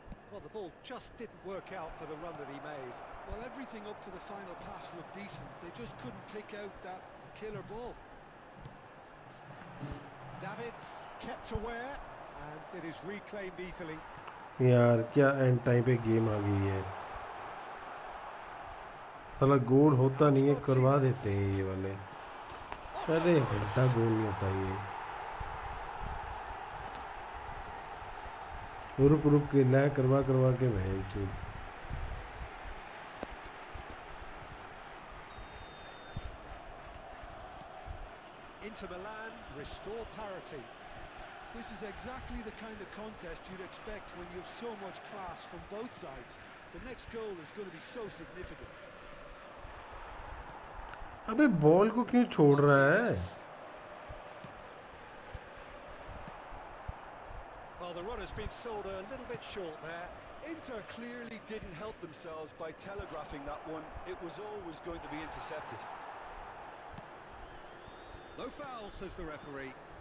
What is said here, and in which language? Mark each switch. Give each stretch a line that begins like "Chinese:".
English: Well, the ball just didn't work out for the run that he made. Well, everything up to the final pass looked decent. They just couldn't pick out that killer ball. Davids kept aware, and it is reclaimed easily.
Hindi: यार क्या and time पे game आ गई है साला गोल होता नहीं है करवा देते हैं ये वाले अरे घंटा गोल नहीं होता ये रुक रुक के ला करवा करवा के भाई चुप
English: Inter Milan restore parity. This is exactly the kind of contest you'd expect when you have so much class from both sides. The next goal is going to be so significant.
Hindi: अबे ball को क्यों छोड़ रहा है
English: Well, the run has been sold a little bit short there. Inter clearly didn't help themselves by telegraphing that one. It was always going to be intercepted. No foul, says the referee.